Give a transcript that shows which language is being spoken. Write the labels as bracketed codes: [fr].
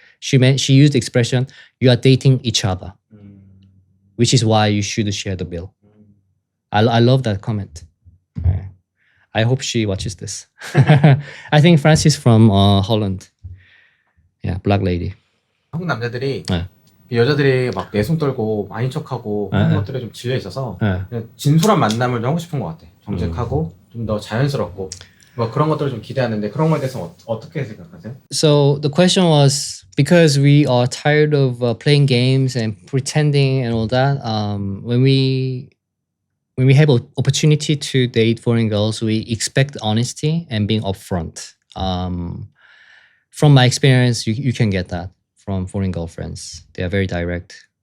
[en] She used the expression, "You are dating each other," which is why you should share the bill. I love that comment. I hope she watches this. I think Francis from Holland. Yeah, black lady. [ko] 한국 남자들이 네. 여자들이 막 내숭 떨고 아닌 척하고 하는 것들에 좀 질려 있어서 그냥 진솔한 만남을 좀 하고 싶은 것 같아. 정직하고 좀 더 자연스럽고 뭐 그런 것들을 좀 기대하는데 그런 거에 대해서 어떻게 생각하세요? [en] So the question was, because we are tired of playing games and pretending and all that, when we have an opportunity to date foreign girls, we expect honesty and being upfront. From my experience, you can get that from foreign girlfriends. They are very direct.